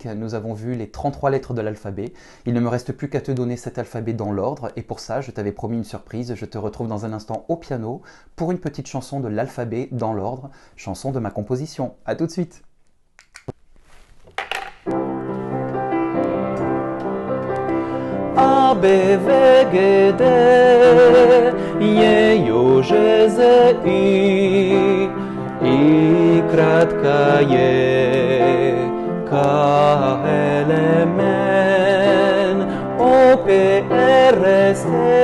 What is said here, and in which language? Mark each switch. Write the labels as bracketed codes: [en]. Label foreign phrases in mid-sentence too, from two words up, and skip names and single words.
[fr] Nous avons vu les 33 lettres de l'alphabet. Il ne me reste plus qu'à te donner cet alphabet dans l'ordre. Et pour ça, je t'avais promis une surprise. Je te retrouve dans un instant au piano pour une petite chanson de l'alphabet dans l'ordre. Chanson de ma composition. À tout de suite. [ru] A, B, V, G, D, E, J, Z, I, I kratka je, K, L, M, N, O, P, R, S, T,